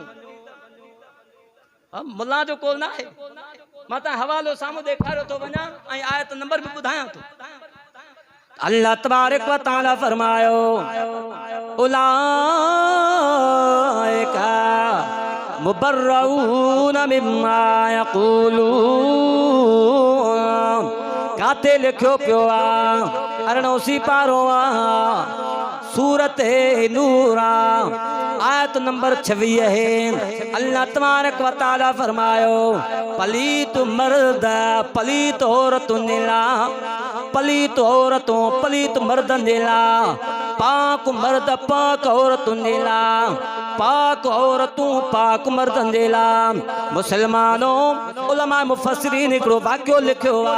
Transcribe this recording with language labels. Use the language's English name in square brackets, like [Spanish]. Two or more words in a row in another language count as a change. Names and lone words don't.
[Sindhi] मुल्ला जो कोल ना है मां त हवालो साम्हूं ॾेखारियो थो वञा ऐं आयत नंबर भी ॿुधायां थो अल्लाह [Arabic] تبارك وتعالى [Sindhi] फरमायो [Arabic] أولئك مبرءون مما يقولون [Sindhi] काथे लिखियो पियो अरणो सी पारो सूरत नूर आयत नंबर 26 है अल्लाह [Arabic] تبارك وتعالى [Sindhi] फरमायो पलीत मर्द पलीत औरतुनि जे लाइ पलीत औरतूं पलीत मर्दनि जे लाइ पाक मर्द पाक औरतुनि जे लाइ पाक औरतूं पाक मर्दनि जे लाइ मुसलमानों उलमा मुफस्सिरीन हिकिड़ो वाक़ियो लिखियो